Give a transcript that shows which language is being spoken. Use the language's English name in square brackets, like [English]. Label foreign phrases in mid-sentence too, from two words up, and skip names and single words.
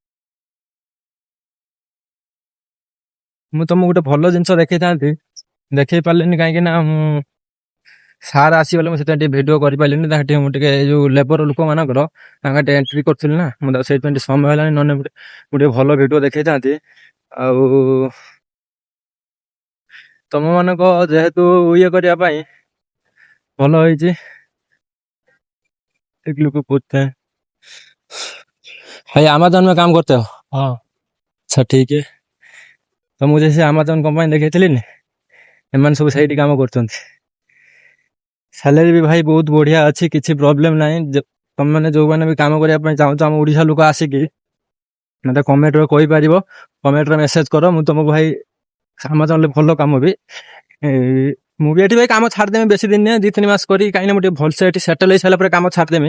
[Odia] ମୁଁ ତମକୁ ଗୋଟେ ଭଲ ଜିନିଷ ଦେଖେଇଥାନ୍ତି, ଦେଖେଇ ପାରିଲିନି କାହିଁକି ନା ମୁଁ ସାର୍ ଆସିଗଲେ, ମୁଁ ସେଥିପାଇଁ ଟିକେ ଭିଡିଓ କରିପାରିଲିନି। ତାଙ୍କ ଟିକେ ମୁଁ ଟିକେ ଏଇ ଯୋଉ ଲେବର ଲୋକମାନଙ୍କର ତାଙ୍କ ଟିକେ ଏଣ୍ଟ୍ରି କରୁଥିଲି ନା, ମୁଁ ସେଇଥିପାଇଁ ଟିକେ ସମୟ ହେଲାନି, ନହେଲେ ମୁଁ ଟିକେ ଭଲ ଭିଡିଓ ଦେଖେଇଥାନ୍ତି। ଆଉ ତମ ମାନଙ୍କ ଯେହେତୁ ଇଏ କରିବା ପାଇଁ ଭଲ ହେଇଛି। [Hindi] एक लोग को पूछते हैं भाई अमेज़न में काम करते हो? हाँ, अच्छा ठीक है। [Odia] ତ ମୁଁ ସେ ଆମାଜନ କମ୍ପାନୀ ଦେଖେଇଥିଲି ନା, ଏମାନେ ସବୁ ସେଇଠି କାମ କରୁଛନ୍ତି। ସାଲେରୀ ବି ଭାଇ ବହୁତ ବଢିଆ ଅଛି, କିଛି ପ୍ରୋବ୍ଲେମ ନାହିଁ। ତମେ ମାନେ ଯୋଉମାନେ ବି କାମ କରିବା ପାଇଁ ଚାହୁଁଛ ଆମ ଓଡିଶା ଲୋକ ଆସିକି ମତେ କମେଣ୍ଟରେ କହିପାରିବ, କମେଣ୍ଟରେ ମେସେଜ କର, ମୁଁ ତମକୁ ଭାଇ ଆମାଜନରେ ଭଲ କାମ ବି ମୁଁ ବି ଏଠି ଭାଇ କାମ ଛାଡିଦେମି ବେଶୀ ଦିନ ନୁହେଁ, 2-3 ମାସ କରି, କାହିଁକିନା ମୁଁ ଟିକେ ଭଲସେ ଏଠି ସେଟଲ ହେଇ ସାରିଲା ପରେ କାମ ଛାଡିଦେମି।